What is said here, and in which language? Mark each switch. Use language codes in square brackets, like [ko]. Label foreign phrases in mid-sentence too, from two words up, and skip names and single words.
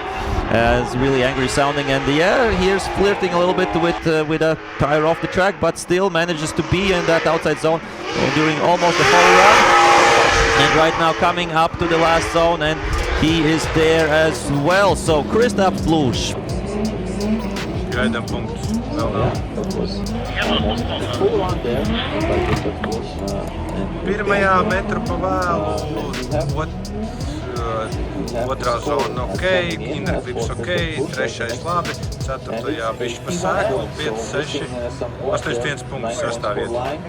[en] It's really angry sounding, and yeah, here's flirting a little bit with a tire off the track, but still manages to be in that outside zone during almost the whole run. And right now coming up to the last zone, and he is there as well. So Kristaps Bluš. [lv] Gaidām punktus. Pirmajā metru pa vēlu, otrā zona ok, innerklips ok, trešais labi, ceturtajā bišķi pa sēklu, 5, 6, 81 punktus sastāviet.